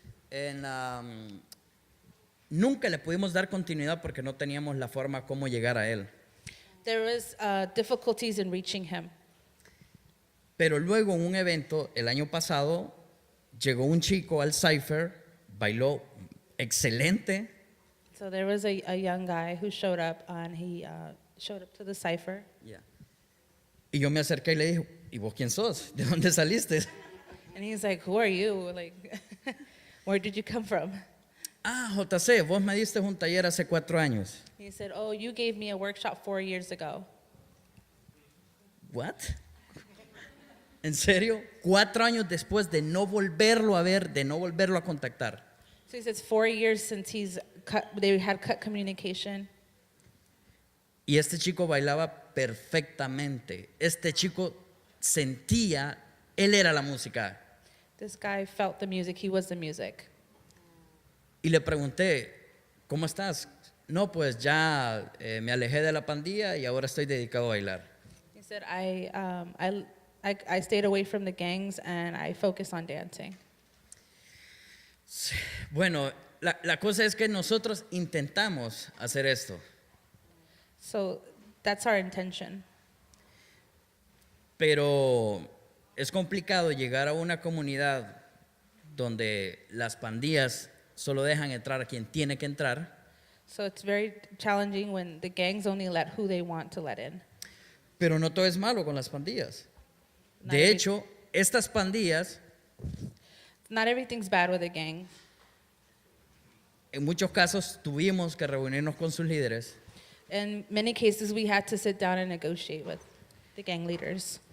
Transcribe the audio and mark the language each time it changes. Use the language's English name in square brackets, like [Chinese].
[Spanish] And, nunca le pudimos dar continuidad porque no teníamos la forma cómo llegar a él. [English] There was difficulties in reaching him. [Spanish] Pero luego en un evento, el año pasado, llegó un chico al Cypher, bailó excelente, [English] So there was a young guy who showed up, and he showed up to the cipher. yeah. [Spanish] Y yo me acerqué y le dije, ¿y vos quién sos? ¿De dónde saliste? [English] And he's like, who are you? Like, where did you come from? [Spanish] Ah, JC, vos me diste un taller hace 4 años. [English] He said, oh, you gave me a workshop 4 years ago. What? [Spanish] ¿En serio? 4 años después de no volverlo a ver, de no volverlo a contactar. [English] So he says 4 years since they had cut communication. [Spanish] Y este chico bailaba perfectamente. Este chico sentía, él era la música. [English] This guy felt the music. He was the music. [Spanish] Y le pregunté, ¿cómo estás? No, pues ya me alejé de la pandilla y ahora estoy dedicado a bailar. [English] He said, I stayed away from the gangs and I focused on dancing. [Spanish] Bueno, la cosa es que nosotros intentamos hacer esto, [English] So that's our intention. [Spanish] pero es complicado llegar a una comunidad donde las pandillas solo dejan entrar a quien tiene que entrar, [English] So it's very challenging when the gangs only let who they want to let in. [Spanish] pero no todo es malo con las pandillas. [English] Not [Spanish] De [English] every- [Spanish] hecho, estas pandillas [English] Not everything's bad with a gang. [Spanish] en muchos casos tuvimos que reunirnos con sus líderes [English] In many cases, we had to sit down and negotiate with the gang leaders.